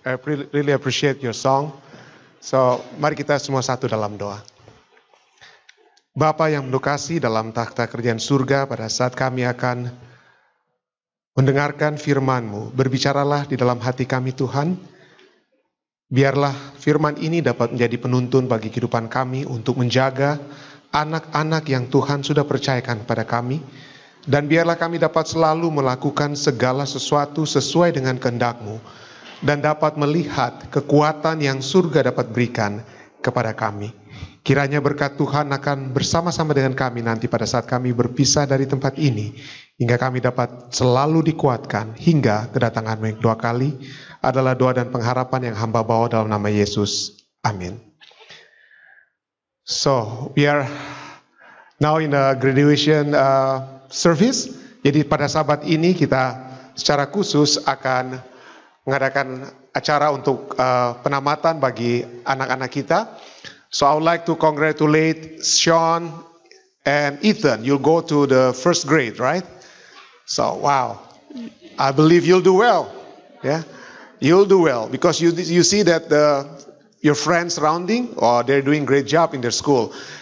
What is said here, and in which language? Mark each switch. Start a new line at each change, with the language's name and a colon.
English: I really appreciate your song.
Indonesian: So, mari kita semua satu dalam doa. Bapa yang mendukasi dalam takhta kerajaan surga, pada saat kami akan mendengarkan firman-Mu, berbicaralah di dalam hati kami Tuhan. Biarlah firman ini dapat menjadi penuntun bagi kehidupan kami untuk menjaga anak-anak yang Tuhan sudah percayakan kepada kami. Dan biarlah kami dapat selalu melakukan segala sesuatu sesuai dengan kehendak-Mu. Dan dapat melihat kekuatan yang surga dapat berikan kepada kami. Kiranya berkat Tuhan akan bersama-sama dengan kami nanti pada saat kami berpisah dari tempat ini. Hingga kami dapat selalu dikuatkan hingga kedatangan-Mu yang 2 kali. Adalah doa dan pengharapan yang hamba bawa dalam nama Yesus. Amin.
English: So, we are now in a graduation service.
Indonesian: Jadi pada sabat ini kita secara khusus akan mengadakan acara untuk penamatan bagi anak-anak kita.
English: So I would like to congratulate Sean and Ethan. You'll go to the first grade, right? So wow, I believe you'll do well. Yeah, you'll do well because you see that your friends surrounding, they're doing great job in their school.